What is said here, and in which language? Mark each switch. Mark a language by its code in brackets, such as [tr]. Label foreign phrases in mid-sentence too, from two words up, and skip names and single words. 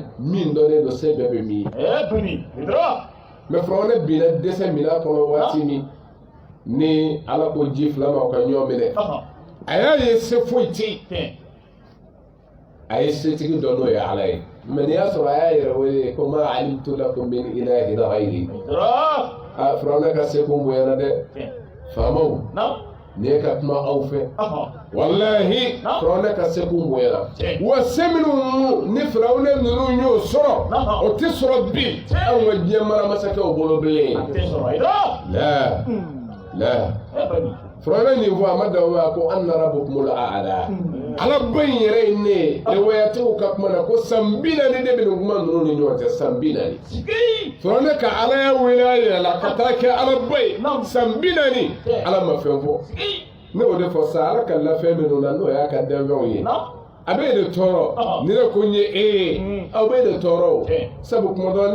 [bm] min dɔnnen don se bɛɛ bɛ min ye mɛ firawuna binna dɛsɛ mina kɔnɔ waati min ni ala ko ji fila ma o ka ɲɔgɔn minɛ a y'a ye se foyi tɛ yen a ye setigi dɔ n'o ye ala ye mɛ n'i y'a sɔrɔ a y'a yɛrɛ wele ko [ar] ما علمت لكم من إله غيري [bm] firawuna ka se kun bonyana dɛ faamaw n'i ye ka kuma aw fɛ walahi firawuna ka se kun bonyana wa se minnu ni firawuna ninnu y'o sɔrɔ o tɛ sɔrɔ bi anw ka diɲɛ maramasakɛw bolo bilen la firawuna nin fɔ a ma dan o ma ko [ar] أنا ربكم الأعلى [bm] ala ba in yɛrɛ ye ne ye lewayatigiw ka kuma na ko san 40 de bɛ nin kuma ninnu ni ɲɔgɔn cɛ san 40 firawuna ka ala ya wele a yɛrɛ la ka taa kɛ ala ba ye san 40 ala ma fɛn fɔ ne o de fɔ sa ala ka lafɛn minnu na n'o y'a ka danfɛnw ye a bɛ de tɔɔrɔ ni ne ko n ye e ye aw bɛ de tɔɔrɔ o sabu kuma dɔ